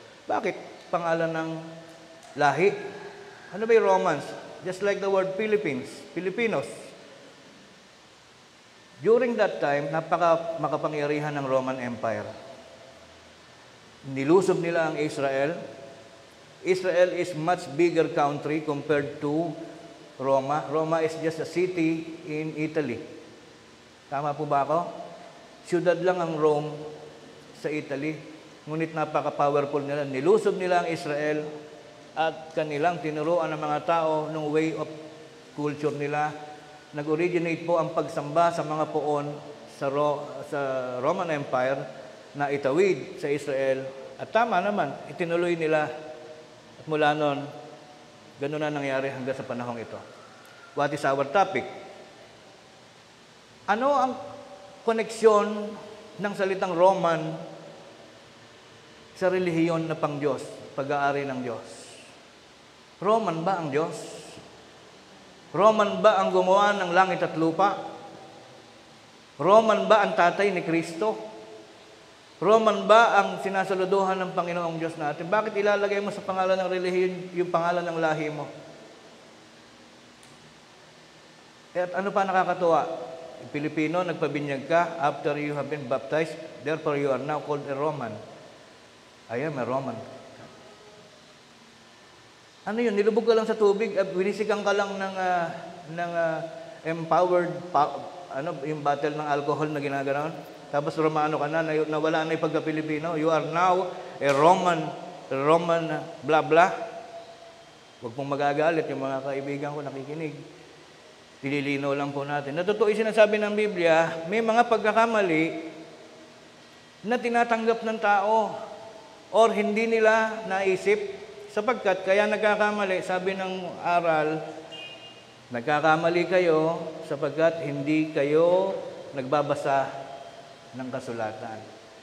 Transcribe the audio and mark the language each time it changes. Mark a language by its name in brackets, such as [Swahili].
[Filipino] Bakit pangalan ng lahi? Ano ba yung Romans? [English] Just like the word Filipinos. During that time, [Filipino] makapangyarihan ng [English] Roman Empire. [Filipino] Nilusob nila ang Israel. [English] Israel is much bigger country compared to Roma. Roma is just a city in Italy. [Filipino] Tama po ba ako? Siyudad lang ang Rome sa Italy. Ngunit napaka-powerful nila. Nilusob nila ang Israel at kanilang tinuruan ng mga tao ng [English] way of culture [Filipino] nila. Nag-originate po ang pagsamba sa mga poon sa Roman Empire na itawid sa Israel. At tama naman, itinuloy nila. At mula noon, ganun na nangyari hanggang sa panahong ito. [English] What is our topic? [Filipino] Ano ang koneksyon ng salitang Roman sa relihiyon na pang Diyos, pag-aari ng Diyos? Roman ba ang Diyos? Roman ba ang gumawa ng langit at lupa? Roman ba ang tatay ni Kristo? Roman ba ang sinasaluduhan ng Panginoong Diyos natin? Bakit ilalagay mo sa pangalan ng relihiyon yung pangalan ng lahi mo? At ano pa nakakatuwa? Yung Pilipino, nagpabinyag ka [English] after you have been baptized, therefore you are now called a Roman. I am a Roman. [Filipino] Ano yun? Nilubog ka lang sa tubig, winisigang ka lang ng empowered, yung bottle ng alcohol na ginaganon. Tapos Romano ka na, nawala na yung pagka-Pilipino. [English] You are now a Roman blah blah. [Filipino] Huwag pong magagalit yung mga kaibigan ko nakikinig. Dililino lang po natin. Natotoo yung sinasabi ng Biblia, may mga pagkakamali na tinatanggap ng tao or hindi nila naisip sapagkat kaya nagkakamali, sabi ng aral, nagkakamali kayo sapagkat hindi kayo nagbabasa ng kasulatan.